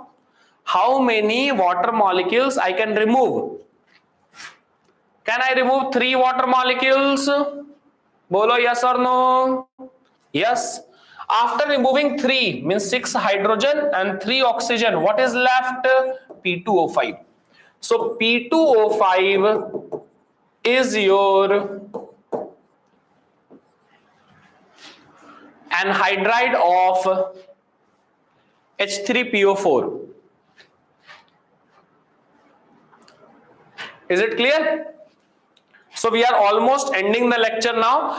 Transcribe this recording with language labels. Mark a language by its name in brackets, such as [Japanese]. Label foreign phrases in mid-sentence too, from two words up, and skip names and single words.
[English] How many water molecules I can remove? Can I remove 3 water molecules? Bolo yes or no? Yes. After removing 3 means 6 hydrogen and 3 oxygen, what is left? P2O5. So P2O5 is your anhydride of H3PO4. Is it clear? So we are almost ending the lecture now.